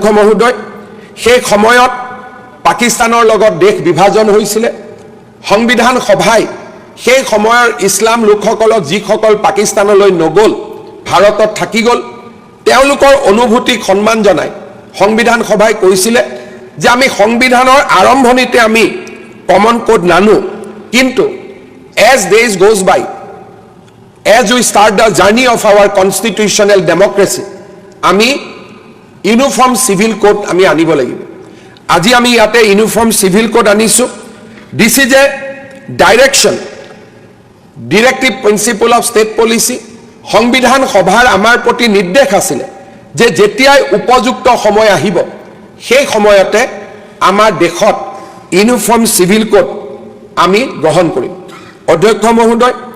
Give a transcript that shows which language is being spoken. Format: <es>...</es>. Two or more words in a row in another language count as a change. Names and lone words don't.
<as>মহোদয় সেই সময়ত পাকিস্তানৰ লগত দেশ বিভাজন হৈছিল সংবিধান সভাই সেই সময়ৰ ইছলাম লোকসকলক যিসকল পাকিস্তানলৈ নগল ভাৰতত থাকি গল তেওঁলোকৰ অনুভূতিক সন্মান জনাই সংবিধান সভাই কৈছিল যে আমি সংবিধানৰ আৰম্ভণিতে আমি</as> <en>common code</en> <as>নানো কিন্তু</as> <en>as days goes by as we start the journey of our constitutional democracy</en> <as>আমি</as> <en>uniform civil code</en> <as>আমি আনিব লাগিব আজি আমি ইয়াতে</as> <en>uniform civil code</en> <as>আনিছো</as> <en>this is a direction directive principle of state policy</en> <as>সংবিধান সভাৰ আমাৰ প্ৰতি নিৰ্দেশ আছিল যে যেতিয়াই উপযুক্ত সময় আহিব সেই সময়তে আমাৰ দেশত</as> <en>uniform civil code</en> <as>আমি গ্ৰহণ কৰিম অধ্যক্ষ মহোদয়</as>